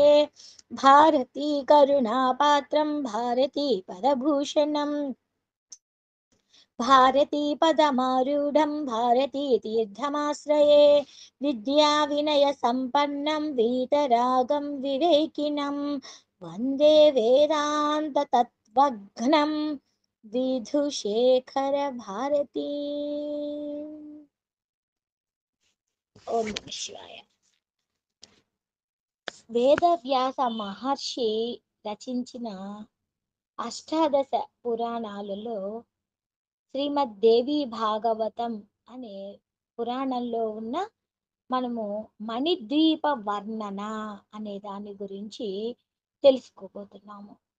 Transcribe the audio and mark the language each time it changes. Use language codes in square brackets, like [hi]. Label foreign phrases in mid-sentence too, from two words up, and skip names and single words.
[sa] भारती करुणापात्रं भारती पदभूषणं भारती पदमारूढं भारती तीर्थमाश्रये। विद्याविनयसम्पन्नं वीतरागं विवेकिनं वन्दे वेदान्ततत्त्वज्ञं विधुशेखर भारती। ఓం నమః శివాయ. [te] వేదవ్యాస మహర్షి రచించిన అష్టాదశ పురాణాలలో శ్రీమద్ దేవి భాగవతం అనే పురాణంలో ఉన్న మనము మణిద్వీప వర్ణన అనే దాని గురించి తెలుసుకోబోతున్నాము.